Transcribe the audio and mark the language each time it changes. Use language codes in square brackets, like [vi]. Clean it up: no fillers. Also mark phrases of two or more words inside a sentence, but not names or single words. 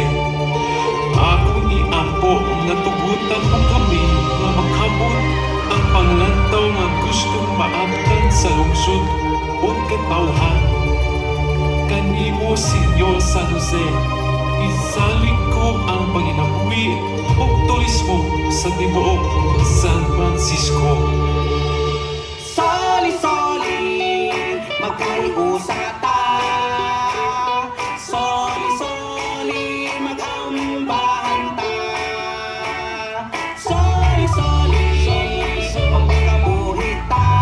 [ceb] Ako ni Ampo nga tugutan mo kami nga makamot ang panglantaw nga gustong maabtan sa lungsod o katawhan. Kanimo, Senior San Jose, isalig ko ang panginabuhi o turismo sa tibuok San Francisco. Soli-soli, magkaiusata. Soli-soli, magambahan ta. Soli-soli, magkabuhita.